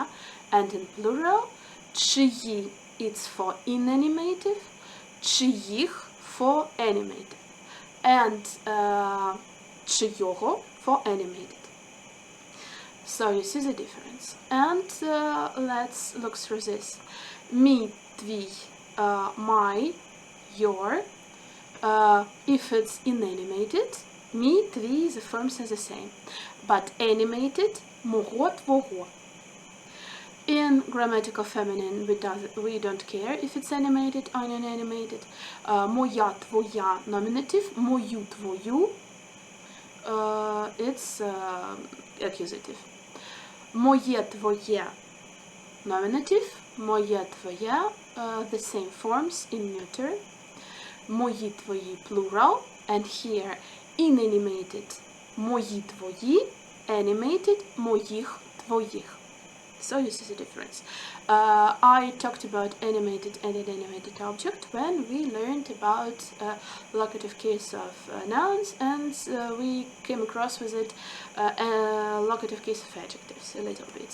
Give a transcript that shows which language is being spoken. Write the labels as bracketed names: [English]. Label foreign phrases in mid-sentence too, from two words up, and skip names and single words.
[English] And in plural, чиї, it's for inanimative, чиїх for animated. And чийого for animated. So you see the difference. And let's look through this. [Ukrainian] Мій, твій, [English] my, your. If it's inanimated, [Ukrainian] мій, твій, [English] the forms are the same. But animated, [Ukrainian] мого, твого. [English] In grammatical feminine, we don't care if it's animated or inanimated. [Ukrainian] Моя, твоя, nominative. Мою, твою, [English] it's accusative. [Ukrainian] Моє, твоє, nominative. Моє, твоє, [English] the same forms in neuter. [Ukrainian] Мої, твої, [English] plural. And here inanimated [Ukrainian] мої твої, [English] animated [Ukrainian] моїх твоїх. [English] So you see the difference. I talked about animated and inanimated object when we learned about locative case of nouns, and we came across with it locative case of adjectives a little bit.